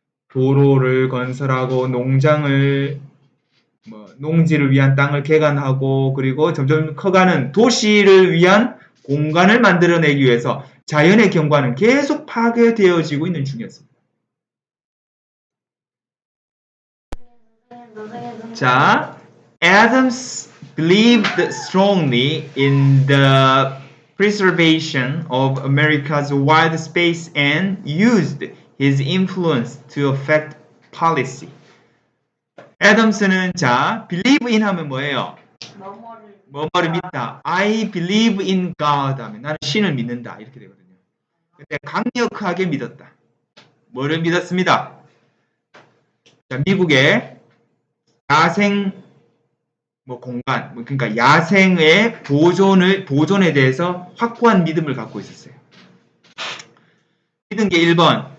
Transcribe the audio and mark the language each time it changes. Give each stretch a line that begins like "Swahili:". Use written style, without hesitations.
Korean: 도로를 건설하고 농장을 농지를 위한 땅을 개간하고 그리고 점점 커가는 도시를 위한 공간을 만들어내기 위해서 자연의 경관은 계속 파괴되어지고 있는 중이었습니다.
English: 자, Adams believed strongly in the preservation of America's wild space and used his influence to affect policy.
Korean: 애덤스는 자, believe in 하면 뭐예요? 뭐뭐를 믿다.
English: I believe in God
Korean: 하면 나는 신을 믿는다. 이렇게 되거든요. 근데 강력하게 믿었다. 뭐를 믿었습니다? 자, 미국의 야생 공간, 그러니까 야생의 보존에 대해서 확고한 믿음을 갖고 있었어요. 믿은 게 1번.